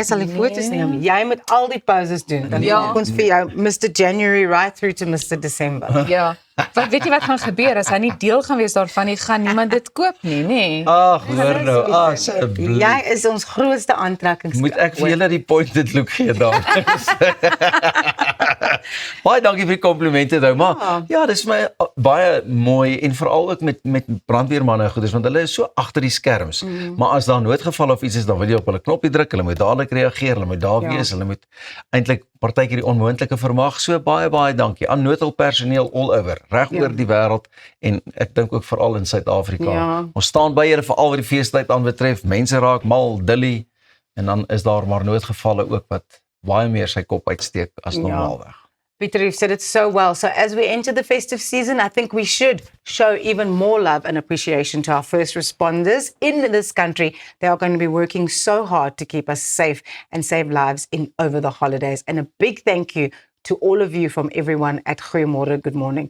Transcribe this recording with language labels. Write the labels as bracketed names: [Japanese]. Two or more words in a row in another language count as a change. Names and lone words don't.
[Afrikaans] Hy sal die foto's neem. Jy moet al die poses doen. Dan Ja. maak ons vir jou [English] Mr January right through to Mr December. [Afrikaans] Ja. Wat weet jy wat gaan gebeur as hy nie deel gaan wees daarvan nie, gaan niemand dit koop nie, nê? Ag, hoor nou, asseblief. Jy is ons grootste aantrekkingskrag. Moet ek vir julle die [English] pointed look [Afrikaans] gee dan? Baie dankie vir die komplimente nou, maar ja, dis vir my baie mooi en veral ook met brandweermanne goeders want hulle is so agter die skerms. Maar as daar noodgeval of iets is, dan wil jy op hulle knoppie druk, hulle moet dadelik reageer, hulle moet daar wees, hulle moet eintlik partykeer die onmoontlike vermag. So baie dankie aan noodhulppersoneel [English] all over, [Afrikaans] reg oor die wêreld en ek dink ook veral in Suid-Afrika. Ja. Ons staan by julle veral wat die feestyd aanbetref. Mense raak mal, dilly en dan is daar maar noodgevalle ook wat baie meer sy kop uitsteek as normaalweg. [English] Peter, you've said it so well. So as we enter the festive season, I think we should show even more love and appreciation to our first responders in this country. They are going to be working so hard to keep us safe and save lives over the holidays. And a big thank you to all of you from everyone at Goeiemorgen, Good Morning.